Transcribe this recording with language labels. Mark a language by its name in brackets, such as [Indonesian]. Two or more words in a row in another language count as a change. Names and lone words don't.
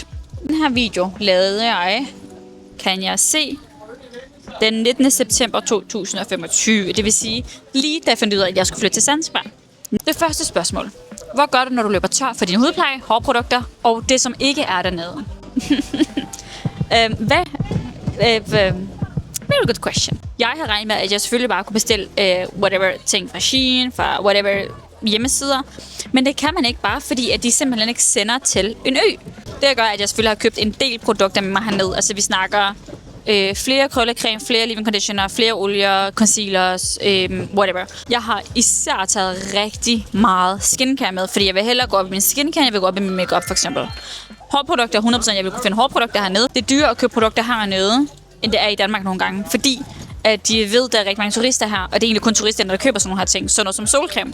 [Danish] Den her video lavede jeg, kan jeg se, den 19. september 2025. Det vil sige, lige da jeg fandt ud af, at jeg skulle flytte til Zanzibar. Det første spørgsmål. Hvor gør du, når du løber tør for dine hudpleje, hårprodukter og det, som ikke er dernede? [English] Very good question. [Danish] Jeg har regnet med, at jeg selvfølgelig bare kunne bestille whatever ting fra Shein, fra whatever hjemmesider. Men det kan man ikke bare, fordi at de simpelthen ikke sender til en ø. Det gør, at jeg selvfølgelig har købt en del produkter med mig hernede. Altså vi snakker flere krøllecreme, flere [English] leave-in conditioner, [Danish] flere olier, concealers, whatever. Jeg har især taget rigtig meget skincare med, fordi jeg vil hellere gå op i min skincare, jeg vil gå op i min makeup for eksempel. Hårprodukter, 100%, jeg vil kunne finde hårprodukter hernede. Det er dyrere at købe produkter hernede, end det er i Danmark nogle gange, fordi at de ved, at der er rigtig mange turister her, og det er egentlig kun turisterne, der køber sådan nogle her ting, sådan noget som solcreme.